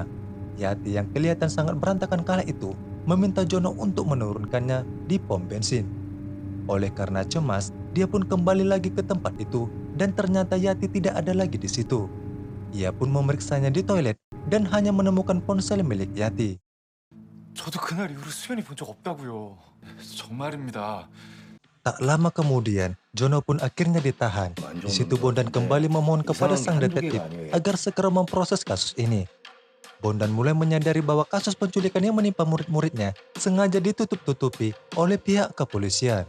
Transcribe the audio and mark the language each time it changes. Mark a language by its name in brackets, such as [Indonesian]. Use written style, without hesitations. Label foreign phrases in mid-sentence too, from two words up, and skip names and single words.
[Indonesian] Yati yang kelihatan sangat berantakan kala itu meminta Jono untuk menurunkannya di pom bensin. Oleh karena cemas, dia pun kembali lagi ke tempat itu dan ternyata Yati tidak ada lagi di situ. Ia pun memeriksanya di toilet dan hanya menemukan ponsel milik Yati. [Korean] 저도 그날 이후로 수연이 본 적 없다고요. 정말입니다. [Indonesian] Tak lama kemudian, Jono pun akhirnya ditahan. Di situ Bondan kembali memohon kepada sang detektif agar segera memproses kasus ini. Bondan mulai menyadari bahwa kasus penculikan yang menimpa murid-muridnya sengaja ditutup-tutupi oleh pihak kepolisian.